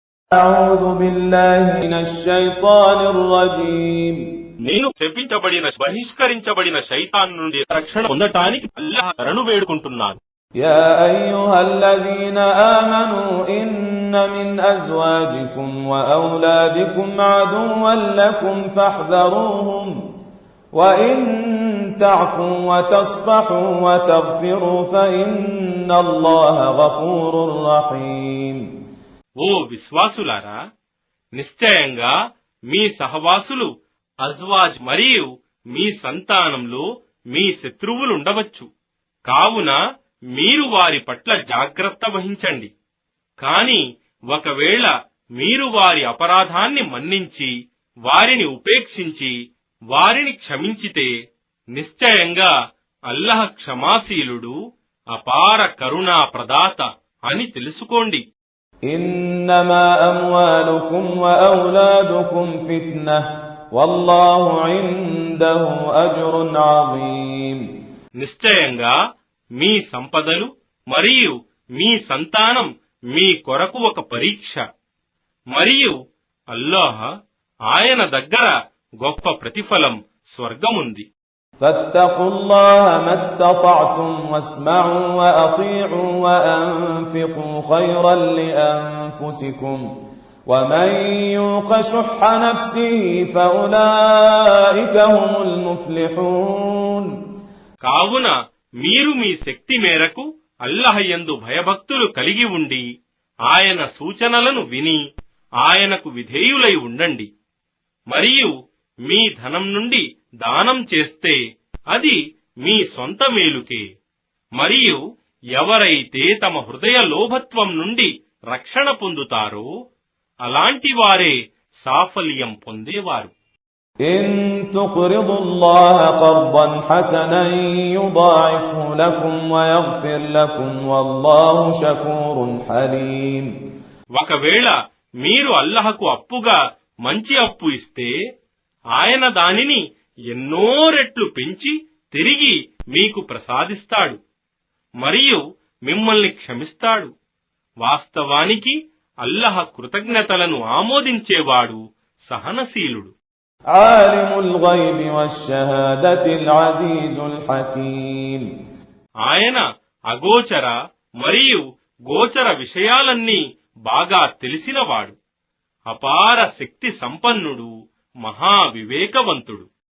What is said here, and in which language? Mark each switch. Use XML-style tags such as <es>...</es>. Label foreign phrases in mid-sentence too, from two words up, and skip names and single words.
<ar>أعوذ بالله من الشيطان الرجيم</ar> <te>నేను శపించబడిన బహిష్కరించబడిన శైతాన్ నుండి రక్షణ పొందటానికి అల్లాహ్ శరణు వేడుకుంటున్నాను.</te> <ar>يا أيها الذين آمنوا إن من أزواجكم وأولادكم عدوا لكم فاحذروهم وإن تعفوا وتصفحوا وتغفروا فإن الله غفور رحيم.</ar> <te>ఓ విశ్వాసులారా, నిశ్చయంగా మీ సహవాసులు అజ్వాజ్ మరియు మీ సంతానంలో మీ శత్రువులుండవచ్చు. కావున మీరు వారి పట్ల జాగ్రత్త వహించండి. కాని ఒకవేళ మీరు వారి అపరాధాన్ని మన్నించి వారిని ఉపేక్షించి వారిని క్షమించితే నిశ్చయంగా అల్లాహ్ క్షమాశీలుడు, అపార కరుణా ప్రదాత అని తెలుసుకోండి.</te> <ar>إنما أموالكم وأولادكم فتنة والله عنده أجر عظيم.</ar> <te>నిశ్చయంగా మీ సంపదలు మరియు మీ సంతానం మీ కొరకు ఒక పరీక్ష, మరియు అల్లాహ్ ఆయన దగ్గర గొప్ప ప్రతిఫలం స్వర్గముంది.</te> <ar>فاتقوا الله ما استطعتم واسمعوا وأطيعوا وأنفقوا خيرا لأنفسكم ومن يوق شح نفسه فأولئك هم المفلحون.</ar> <te>కావున మీరు మీ శక్తి మేరకు అల్లాహ్ యందు భయభక్తులు కలిగి ఉండి ఆయన సూచనలను విని ఆయనకు విధేయులై ఉండండి. మరియు మీ ధనం నుండి దానం చేస్తే అది మీ సొంత మేలుకే. మరియు ఎవరైతే తమ హృదయ లోభత్వం నుండి రక్షణ పొందుతారో అలాంటి వారే సాఫల్యం పొందేవారు.</te> <ar>إن تقرضوا الله قرضا حسنا يضاعفه لكم ويغفر لكم والله شكور حليم.</ar> <te>ఒకవేళ మీరు అల్లాహకు అప్పుగా మంచి అప్పు ఇస్తే ఆయన దానిని ఎన్నో రెట్లు పెంచి తిరిగి మీకు ప్రసాదిస్తాడు మరియు మిమ్మల్ని క్షమిస్తాడు. వాస్తవానికి అల్లాహ్ కృతజ్ఞతలను ఆమోదించేవాడు, సహనశీలుడు.</te> <ar>عالم الغيب والشهادة العزيز الحكيم.</ar> <te>ఆయన అగోచర మరియు గోచర విషయాలన్నీ బాగా తెలిసినవాడు, అపార శక్తి సంపన్నుడు, మహా వివేకవంతుడు.</te>